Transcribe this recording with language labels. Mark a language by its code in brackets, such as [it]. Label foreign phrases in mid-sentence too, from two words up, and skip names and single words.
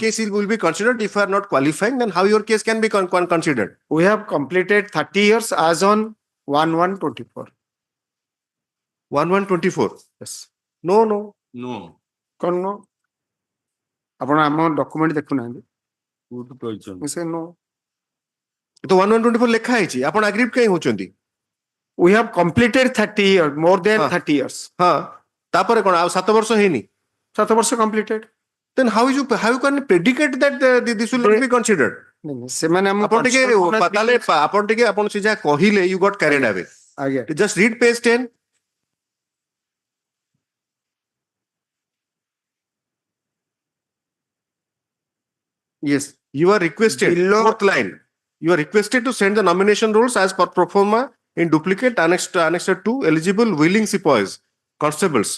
[en] case will be considered. If you are not qualifying, then how your case can be considered? We have completed 30 years as on 1/1/24. 1/1/24. Yes. No, no. No. Kon no. [or] ଆପଣ ଆମ ଡକ୍ୟୁମେଣ୍ଟ ଦେଖୁ ନା. [en] Good question. We say no. [or] तो 1/1/24 ଲେଖା ହେଇଛି ଆପଣ ଆଗ୍ରିଭ୍ କାଇଁ ହଉଛନ୍ତି? [en] We have completed 30 years, more than 30 years. [or] ହଁ ତାପରେ କଣ ଆଉ 7 ବର୍ଷ ହେଇନି? 7 ବର୍ଷ completed. [en] Then how you can predicate that this will not be considered? [or] ସେମାନେ ଆମ ଆପଣ ଟିକେ ତାହେଲେ ଆପଣ ଟିକେ ଆପଣ ସେ ଯାହା କହିଲେ [en] you got carried away. [or] ଆଜ୍ଞା. [en] Just read page 10. Yes. You are requested, Below- fourth line. You are requested to send the nomination rules as per pro forma in duplicate annexed to eligible willing sepoys, constables.